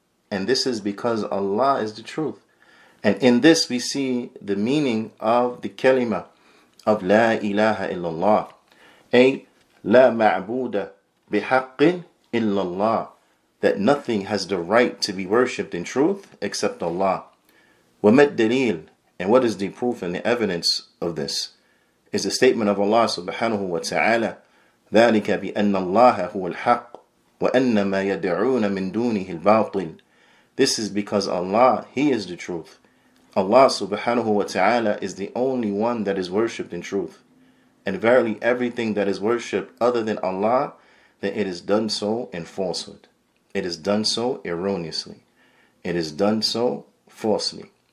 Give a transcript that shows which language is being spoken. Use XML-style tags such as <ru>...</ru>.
<en>And this is because Allah is the truth. And in this we see the meaning of the kalima of</en> <ar>La ilaha illallah. Ay, La ma'buda bihaqqin illallah.</ar> <en>That nothing has the right to be worshipped in truth except Allah.</en> <ar>وَمَا الدَّلِيلُ.</ar> <en>And what is the proof and the evidence of this? Is the statement of Allah subhanahu wa ta'ala,</en> <ar>ذَلِكَ بِأَنَّ اللَّهَ هُوَ الْحَقِّ وَأَنَّ مَا يَدْعُونَ مِن دُونِهِ الْبَاطِلِ.</ar> <en>This is because Allah, He is the truth. Allah subhanahu wa ta'ala is the only one that is worshipped in truth. And verily everything that is worshipped other than Allah, then it is done so in falsehood. It is done so erroneously. It is done so falsely.</en>